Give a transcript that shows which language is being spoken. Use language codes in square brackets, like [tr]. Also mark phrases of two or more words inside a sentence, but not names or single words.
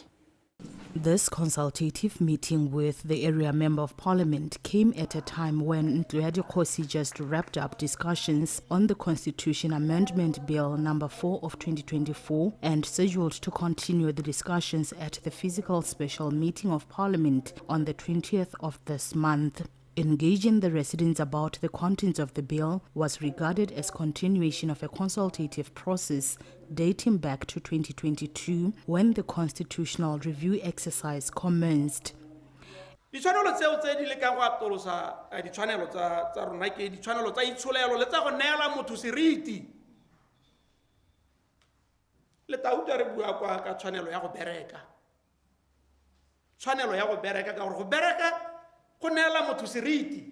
[en] This consultative meeting with the area member of parliament came at a time when Ntluedi Khosi just wrapped up discussions on the Constitution Amendment Bill number 4 of 2024 and scheduled to continue the discussions at the physical special meeting of parliament on the 20th of this month. Engaging the residents about the contents of the bill was regarded as continuation of a consultative process dating back to 2022 when the constitutional review exercise commenced. [tn] Ditshwanelo tseo tse di lekang go atolosa ditshwanelo tsa rona ke ditshwanelo tsa itsholelo le tsa go neela motho seriti. Le tauta re bua kwa ka tshwanelo ya go bereka. Tshwanelo ya go bereka ka gore go bereka go neela motho seriti.